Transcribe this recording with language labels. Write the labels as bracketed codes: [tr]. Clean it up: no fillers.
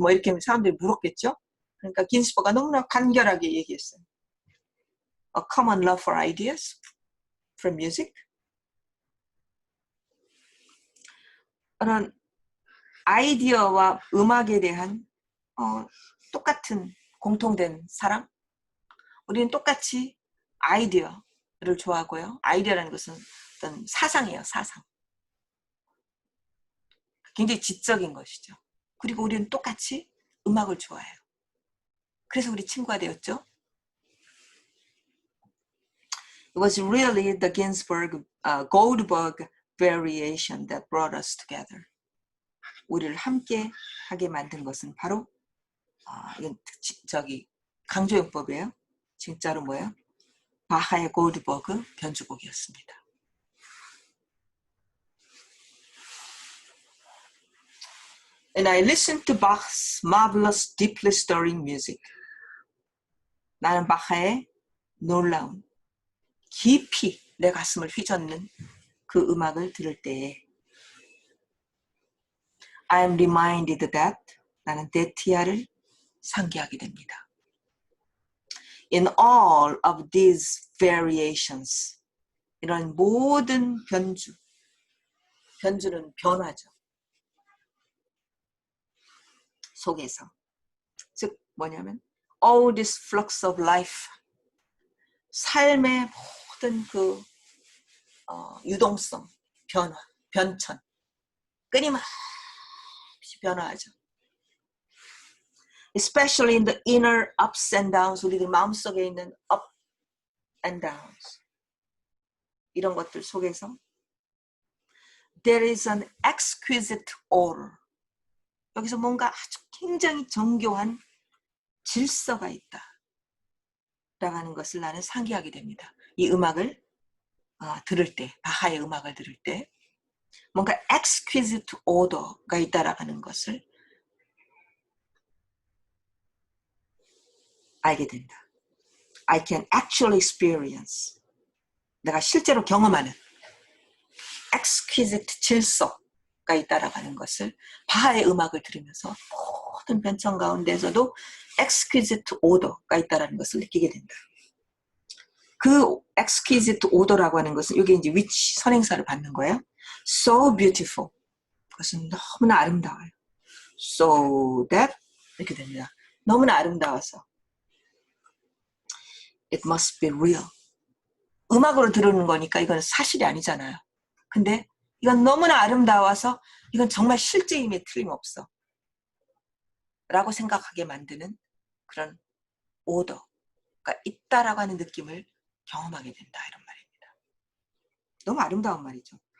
[ko] 뭐 이렇게 사람들이 물었겠죠. 그러니까 긴스버가 너무나 간결하게 얘기했어요. [en] A common love for ideas from music. [ko] 그런 아이디어와 음악에 대한 똑같은 공통된 사랑. 우리는 똑같이 아이디어를 좋아하고요. 아이디어라는 것은 어떤 사상이에요. 사상. 굉장히 지적인 것이죠. 그리고 우리는 똑같이 음악을 좋아해요. 그래서 우리 친구가 되었죠. [en] It was really the Goldberg variation that brought us together. [ko] 우리를 함께 하게 만든 것은 바로 이건 강조용법이에요. 진짜로 뭐예요? 바하의 골드버그 변주곡이었습니다. [en] And I listened to Bach's marvelous, deeply stirring music. [ko] 나는 바하의 놀라운, 깊이 내 가슴을 휘젓는 그 음악을 들을 때에 [en] I am reminded that [ko] 나는 데티아를 상기하게 됩니다. [en] In all of these variations, [ko] 이런 모든 변주는 변화죠. 속에서. 즉 뭐냐면 [en] all this flux of life, [ko] 삶의 모든 그 유동성, 변화, 변천, 끊임없이 변화하죠. [en] especially in the inner ups and downs, [ko] 우리들 마음속에 있는 [en] up and downs, [ko] 이런 것들 속에서 [en] there is an exquisite order. [ko] 여기서 뭔가 아주 굉장히 정교한 질서가 있다 라는 것을 나는 상기하게 됩니다. 이 음악을 들을 때, 바하의 음악을 들을 때 뭔가 [en] exquisite order [ko] 가 있다라는 것을 알게 된다. [en] I can actually experience, [ko] 내가 실제로 경험하는 exquisite 질서가 있다라는 것을 바하의 음악을 들으면서 모든 변천 가운데서도 [en] exquisite order [ko] 가 있다라는 것을 느끼게 된다. 그 [en] exquisite order [ko] 라고 하는 것은 이게 이제 which 선행사를 받는 거예요. [en] So beautiful, [ko] 그것은 너무나 아름다워요. [en] So that [ko] 이렇게 됩니다. 너무나 아름다워서 [en] it must be real. [ko] 음악으로 들으는 거니까 이건 사실이 아니잖아요. 근데 이건 너무나 아름다워서 이건 정말 실제임에 틀림없어 라고 생각하게 만드는 그런 오더가 있다라고 하는 느낌을 경험하게 된다, 이런 말입니다. 너무 아름다운 말이죠.